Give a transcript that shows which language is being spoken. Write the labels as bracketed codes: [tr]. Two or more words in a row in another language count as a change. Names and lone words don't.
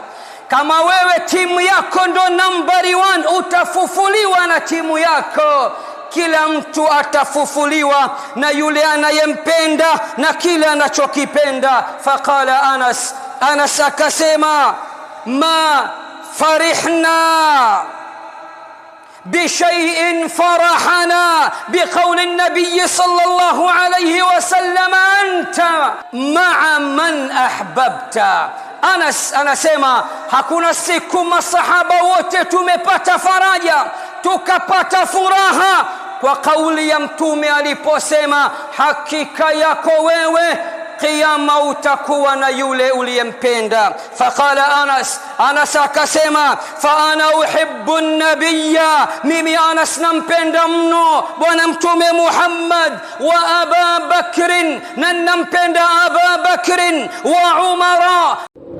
[sw] Kama wewe timu yako ndo nambari 1, utafufuliwa na timu yako. Kila mtu atafufuliwa na yule anayempenda na kile anachokipenda. [ar] فقال أنس akasema, ما فرحنا بشيء فرحنا بقول النبي صلى الله عليه وسلم أنت مع من أحببت. [sw] Anas anasema hakuna siku masahaba wote tumepata faraja tukapata furaha kwa kauli ya mtume aliposema, hakika yako wewe Kiyama utakuwa na yule uliyempenda. [ar] فقال أنس [sw] akasema, [ar] فأنا أحب النبي, [sw] mimi Anas nampenda mno bwana mtume Muhammad, [ar] وأبا بكر, [sw] na nampenda Aba Bakr, [ar] وعمر,